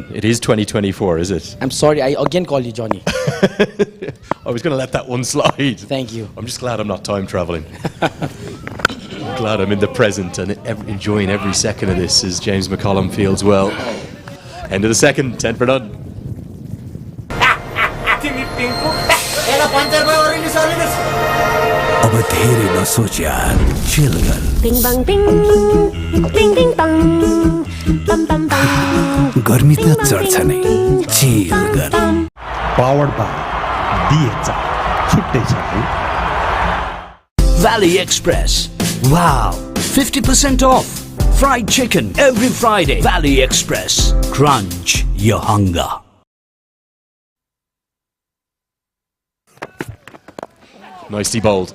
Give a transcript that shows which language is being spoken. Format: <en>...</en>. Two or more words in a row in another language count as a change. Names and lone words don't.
<en>It is 2024, is it? I'm sorry, I again call you Johnny. I was going to let that one slide. Thank you. I'm just glad I'm not time travelling. I'm glad I'm in the present and enjoying every second of this as James McCollum fields well. End of the second, 10 for none.</en> <ne>अब धेरै नसोच यार चिल गर Bing bang bing, bing bing bang, bam bam bam. गर्मी त चढ्छ नै चिल गर</ne> <en>Powered by DHL.</en> <ne>छुट्टै छ है</ne> <en>Valley Express. Wow, 50% off. Fried chicken every Friday. Valley Express. Crunch your hunger. Nicely bowled.</en>